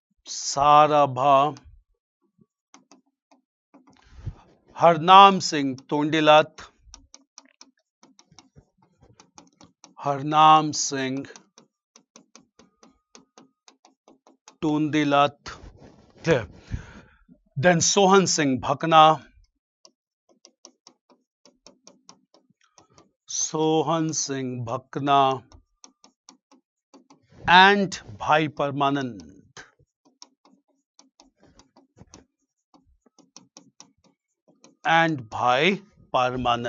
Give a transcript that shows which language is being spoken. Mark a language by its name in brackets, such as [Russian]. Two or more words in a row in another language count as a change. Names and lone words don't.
[English] Sarabha, Harnam Singh Tundilat, Harnam Singh Tundilat, clear. Then Sohan Singh Bhakna, Sohan Singh Bhakna, and Bhai Parmanand. And Bhai Parmanand.